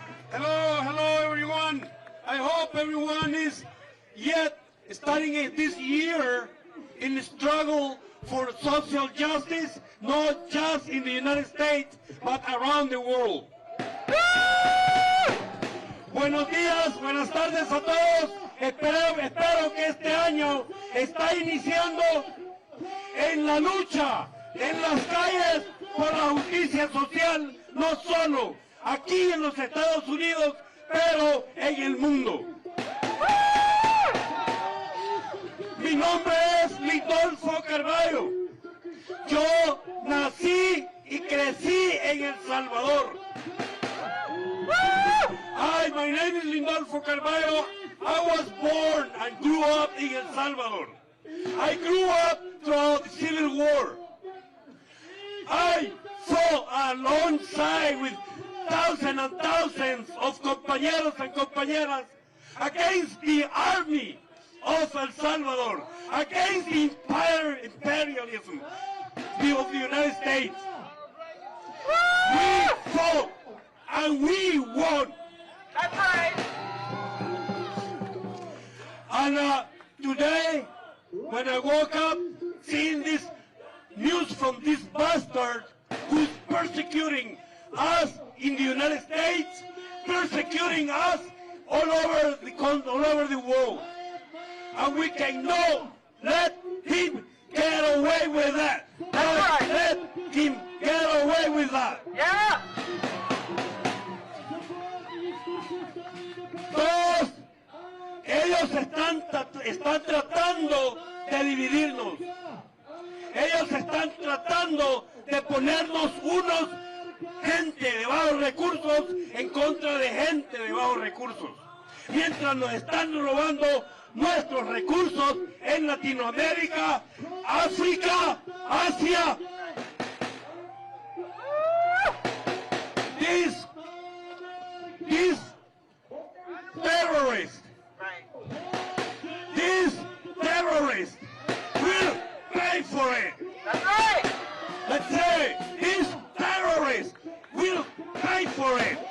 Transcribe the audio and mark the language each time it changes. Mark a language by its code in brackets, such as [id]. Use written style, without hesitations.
[en] Hello everyone. I hope everyone is yet starting this year in the struggle for social justice, not just in the United States, but around the world. [es] Buenos días, buenas tardes a todos. Espero que este año está iniciando en la lucha, en las calles por la justicia social, no solo aquí en los Estados Unidos, pero en el mundo. Mi nombre es Lindolfo Carrillo. Yo nací y crecí en El Salvador. [en] Hi, my name is Lindolfo Carrillo. I was born and grew up in El Salvador. I grew up throughout the Civil War. I fought alongside with thousands and thousands of compañeros and compañeras against the army of El Salvador, against the imperialism of the United States. We fought and we won. That's right. And today, when I woke up, seeing this news from this bastard who's persecuting us in the United States, persecuting us all over the world, and we cannot let him get away with that. Let him get away with that. Yeah. [es] Todos ellos están tratando de dividirnos. Ellos están tratando de ponernos unos gente de bajos recursos en contra de gente de bajos recursos. Mientras nos están robando nuestros recursos en Latinoamérica, África, Asia. [en] These terrorists, these terrorists will pay for it. That's right. Let's say these terrorists will pay for it.